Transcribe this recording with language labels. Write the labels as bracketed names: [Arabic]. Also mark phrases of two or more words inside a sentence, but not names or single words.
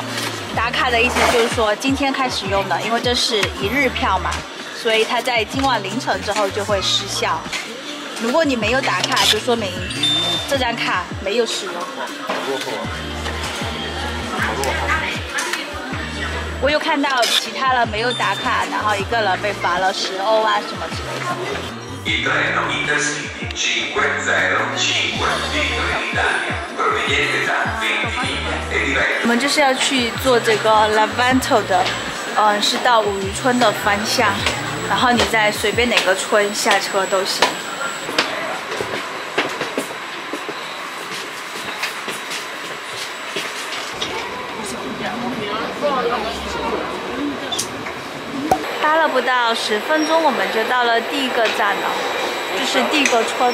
[Chinese] 打卡的意思就是说今天开始用的，因为这是1日票嘛，所以它在今晚凌晨之后就会失效。如果你没有打卡，就说明这张卡没有使用过。我有看到其他人没有打卡，然后一个人被罚了10欧啊什么之类的。 [Italian] Il treno Intercity 505 Italia proveniente da Ventimiglia e diretto. [Chinese] 我们就是要去做这个 Levanto 的，是到五渔村的方向，然后你在随便哪个村下车都行。搭了不到10分钟，我们就到了第1个站了，就是第1个村。